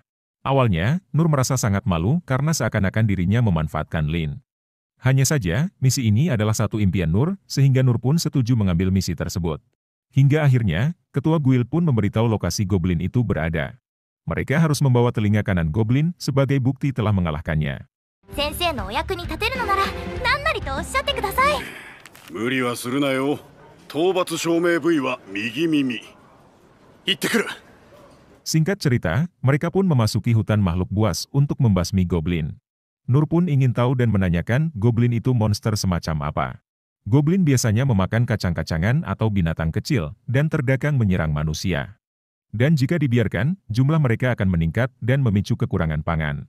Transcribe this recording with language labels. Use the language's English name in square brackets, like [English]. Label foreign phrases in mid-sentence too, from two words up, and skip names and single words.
[Indonesian] Awalnya, Nur merasa sangat malu karena seakan-akan dirinya memanfaatkan Lin. Hanya saja, misi ini adalah satu impian Nur, sehingga Nur pun setuju mengambil misi tersebut. Hingga akhirnya, ketua guild pun memberitahu lokasi goblin itu berada. Mereka harus membawa telinga kanan goblin sebagai bukti telah mengalahkannya. [Japanese] 先生のお役に立てるのなら何なりとおっしゃってください。無理はするなよ。討伐証明部位は右耳。行ってくる。 [Indonesian] Singkat cerita, mereka pun memasuki hutan makhluk buas untuk membasmi goblin. Nur pun ingin tahu dan menanyakan goblin itu monster semacam apa. Goblin biasanya memakan kacang-kacangan atau binatang kecil dan terkadang menyerang manusia. Dan jika dibiarkan, jumlah mereka akan meningkat dan memicu kekurangan pangan.